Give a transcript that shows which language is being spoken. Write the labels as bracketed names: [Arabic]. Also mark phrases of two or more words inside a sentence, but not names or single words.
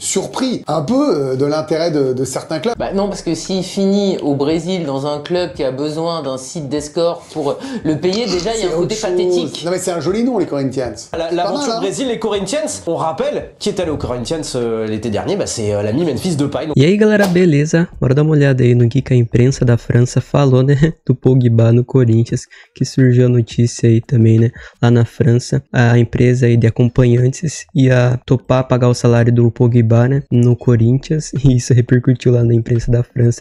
[French] surpris un peu de l'intérêt de certains clubs. Bah non, parce que s'il finit au Brésil dans un club qui a besoin d'un site d'escorte pour le payer, déjà il y a un côté pathétique. Non mais c'est un joli nom les Corinthians. L'aventure Brésil, les Corinthians, on rappelle, qui est allé aux Corinthians l'été dernier, bah c'est l'ami Memphis Depay. [Portuguese] E aí galera, beleza? Bora dar uma olhada aí no que a imprensa da França falou, né, do Pogba no Corinthians, que surgiu a notícia aí também, né, lá na França, a empresa aí de acompanhantes ia topar pagar o salário do Pogba, né, no Corinthians, e isso repercutiu lá na imprensa da França.